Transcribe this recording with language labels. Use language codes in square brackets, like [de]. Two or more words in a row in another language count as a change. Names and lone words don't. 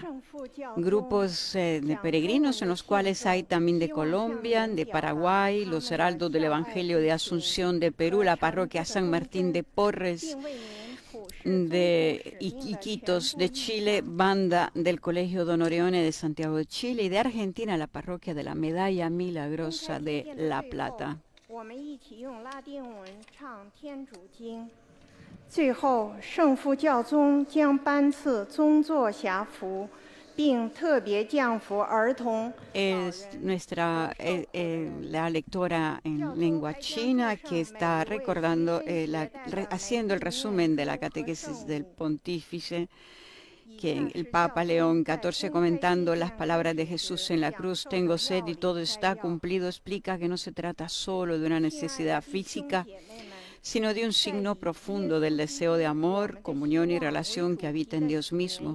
[es] Grupos de peregrinos en los cuales hay también de Colombia, de Paraguay, los heraldos del Evangelio de Asunción de Perú, la parroquia San Martín de Porres, de Iquitos de Chile, banda del Colegio Don Oreone de Santiago de Chile, y de Argentina la parroquia de la Medalla Milagrosa de La Plata. [zh] 最后，圣父教宗将颁赐宗座辖服，并特别降服儿童。 [es] Es la lectora en lengua china que está recordando, haciendo el resumen de la catequesis del pontífice, que el Papa León XIV, comentando las palabras de Jesús en la cruz, tengo sed y todo está cumplido, explica que no se trata solo de una necesidad física, sino de un signo profundo del deseo de amor, comunión y relación que habita en Dios mismo.